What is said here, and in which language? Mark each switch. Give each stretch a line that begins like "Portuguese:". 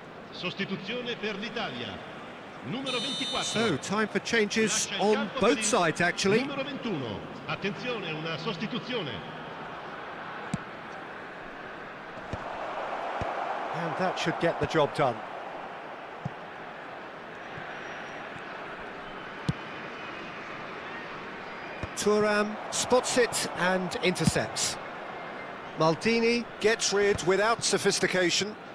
Italian: Sostituzione per l'Italia. Numero 24.
English: So, time for changes on both sides, actually.
Italian: Numero 21. Attenzione, una sostituzione.
English: And that should get the job done. Thuram spots it and intercepts. Maldini gets rid without sophistication.